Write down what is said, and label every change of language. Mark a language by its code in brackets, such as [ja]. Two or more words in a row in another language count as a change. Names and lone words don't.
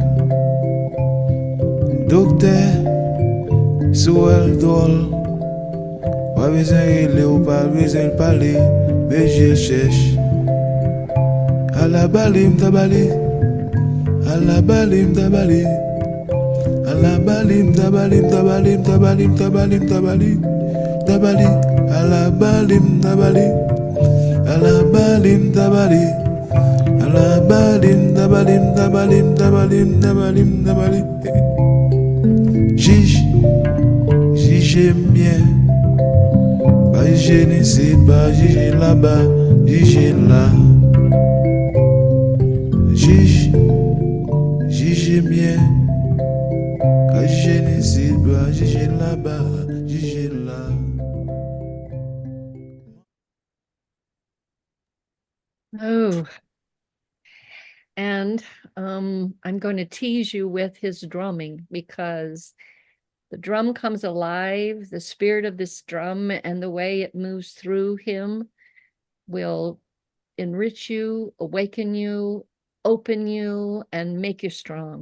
[fr] Docteur, sous elle dole, pas besoin de ou pas besoin de parler, mais je cherche. À la balim tabali, à la balim tabali, à la balim tabalim tabalim tabalim tabalim tabali, tabali, à la balim tabali, à la balim tabali, à la balim tabalim tabalim tabalim tabalim tabali. J'aime bien, pas j'aime ici, pas j'aime là-bas, j'aime là. J'aime bien, pas j'aime ici, pas j'aime là-bas, j'aime là. [en] Oh, and I'm going to tease you with his drumming because the drum comes alive. The spirit of this drum and the way it moves through him will enrich you, awaken you, open you, and make you strong.